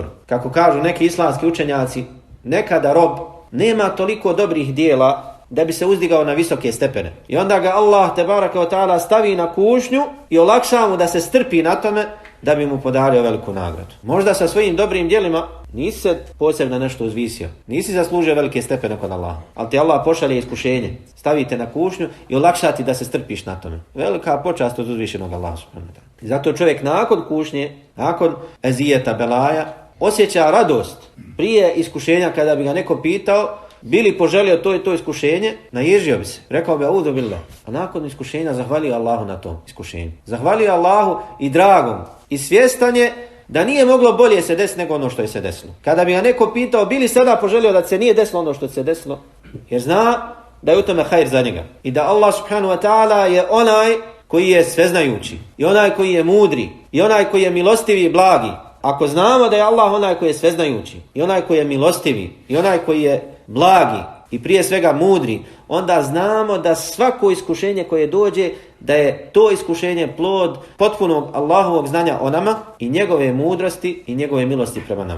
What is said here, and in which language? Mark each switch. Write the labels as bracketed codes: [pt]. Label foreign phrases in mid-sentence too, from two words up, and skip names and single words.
[bs] Kako kažu neki islamski učenjaci, nekada rob nema toliko dobrih dijela da bi se uzdigao na visoke stepene. I onda ga Allah [ar] تبارك وتعالى [bs] stavi na kušnju i olakša mu da se strpi na tome da bi mu podario veliku nagradu. Možda sa svojim dobrim djelima nisi se posebno nešto uzvisio, nisi zaslužio velike stepene kod Allaha, ali ti Allah pošalje iskušenje, stavite na kušnju i olakša ti da se strpiš na tome. Velika počast od uzvišenog Allaha [ar] سبحانه وتعالى. [bs] I zato čovjek nakon kušnje, nakon ezijeta, belaja, osjeća radost. Prije iskušenja, kada bi ga neko pitao, bili poželio to i to iskušenje, naježio bi se. Rekao bi [ar] أعوذ بالله. [bs] A nakon iskušenja zahvalio Allahu na tom iskušenju. Zahvalio Allahu i dragom. I svjestan je da nije moglo bolje se desiti nego ono što je se desilo. Kada bi ga neko pitao, bili sada poželio da se nije desilo ono što se desilo, jer zna da je u tome hajr za njega. I da Allah [ar] سبحانه وتعالى [bs] je onaj koji je sveznajući. I onaj koji je mudri. I onaj koji je milostivi i blagi. Ako znamo da je Allah onaj koji je sveznajući, i onaj koji je milostivi, i onaj koji je blagi, i prije svega mudri, onda znamo da svako iskušenje koje dođe, da je to iskušenje plod potpunog Allahovog znanja o nama i njegove mudrosti i njegove milosti prema nama.